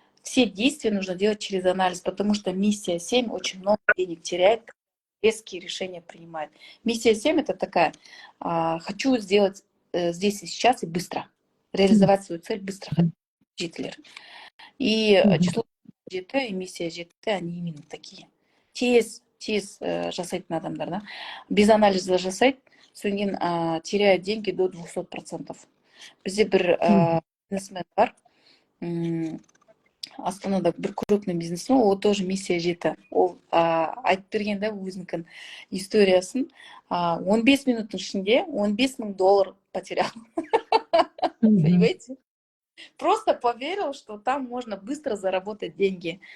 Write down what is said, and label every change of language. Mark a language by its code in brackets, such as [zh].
[ru] Все действия нужно делать через анализ, потому что миссия 7 очень много денег теряет, резкие решения принимает. Миссия 7 это такая, хочу сделать здесь и сейчас и быстро, реализовать свою цель быстро. Гитлер. И число жеті и миссия жеті, они именно такие. [kk] Тез жасайтын адамдар, да? [ru] Без анализа жасайды, содан кейін теряют деньги до 200%. [kk] Бізде бір бизнесмен бар, Астанада бір крупный бизнесмен, ол тоже миссия жеті. Ол айтып берген да өзінің историясын. 15 минуттың ішінде $15 000 потерял. [ru] Понимаете? Просто поверил, что там можно быстро заработать деньги.